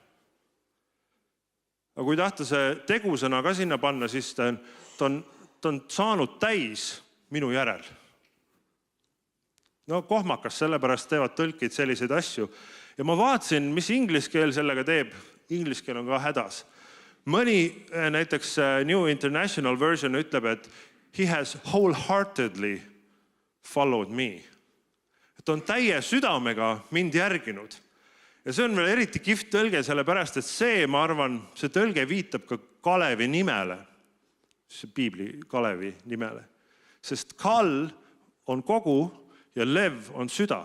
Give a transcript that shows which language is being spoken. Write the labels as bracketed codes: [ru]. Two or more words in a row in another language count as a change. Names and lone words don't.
[et] Aga kui tahta see tegusõna ka sinna panna, siis ta on saanud täis minu järel. Kohmakas, sellepärast teevad tõlkid selliseid asju. Ja ma vaatasin, mis ingliskeel sellega teeb. Ingliskeel on ka hädas. Mõni näiteks New International Version ütleb, et [en] he has wholeheartedly followed me. [et] Et on täie südamega mind järginud. Ja see on veel eriti kihvt tõlge, sellepärast, et see, ma arvan, see tõlge viitab ka Kalevi nimele. See piibli Kalevi nimele. Sest Kal on kogu ja Lev on süda.